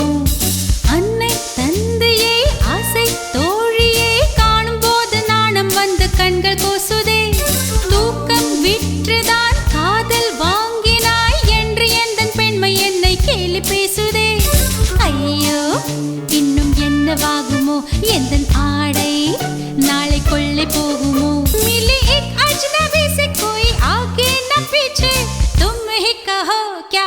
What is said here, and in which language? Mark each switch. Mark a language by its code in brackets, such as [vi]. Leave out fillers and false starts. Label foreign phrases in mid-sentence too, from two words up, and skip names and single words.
[ta] அன்னை தந்தையே ஆசை தோழியே காணும் போது நாணம் வந்து கண்கள் கோசுதே. தூக்கம் விற்றுதான் காதல் வாங்கினாய் என்று எந்தன் பெண்மை என்னை கேலி பேசுதே. ஐயோ இன்னும் என்னவாகுமோ எந்தன் ஆடை நாளை கொள்ளை போகுமோ. [hi] मिली एक अजनबी से कोई आगे न पीछे तुम ही कहो